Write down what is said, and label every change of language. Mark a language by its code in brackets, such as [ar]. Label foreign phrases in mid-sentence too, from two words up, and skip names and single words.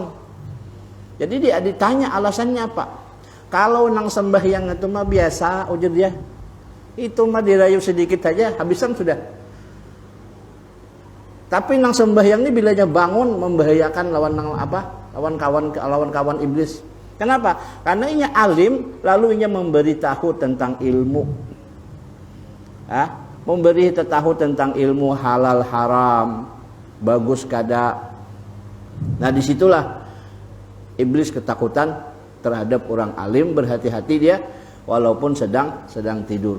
[bjn] Jadi dia ditanya alasannya apa? Kalau nang sembahyang itu mah biasa, ujar dia. Itu mah dirayu sedikit saja habisan sudah. Tapi nang sembahyang ini bilanya bangun membahayakan lawan nang apa? Lawan kawan iblis. [id] Kenapa? Karena ini alim, lalu ini memberitahu tentang ilmu. Memberitahu tentang ilmu halal haram, bagus kada. Nah disitulah iblis ketakutan terhadap orang alim, berhati-hati dia walaupun sedang tidur.